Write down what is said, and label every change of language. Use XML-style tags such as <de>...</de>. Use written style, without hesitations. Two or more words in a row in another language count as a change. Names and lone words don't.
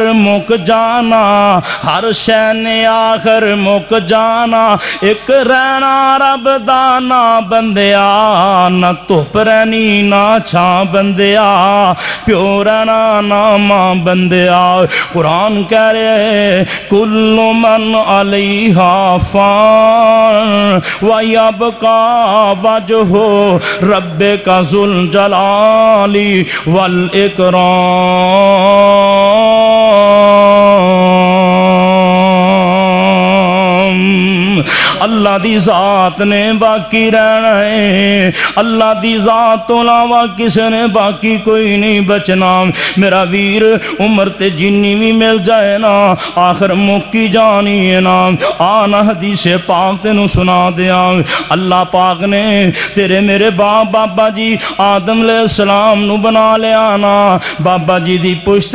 <pa>مک جانا ہر شے آخر مک جانا ایک رہنا رب دا نا بندیا نہ دھپ رہنی نہ چھاں بندیا پیو رہنا نہ ماں بندیا قرآن کہہ رہے</pa> <ar>كل من عليها فان ويبقى وجه ربك ذو الجلال والإكرام</ar> <pa>اللہ دی ذات نے باقی رہنا ہے اللہ دی ذات تو علاوہ کسی نے باقی کوئی نہیں بچنا میرا ویر عمر تے جنی بھی مل جائے نا آخر مکی جانی ہے نا آنا حدیث پاک تینوں سنا دیا اللہ پاک نے تیرے میرے باپ بابا جی آدم علیہ السلام نوں بنا لیا نا بابا جی دی پشت</pa>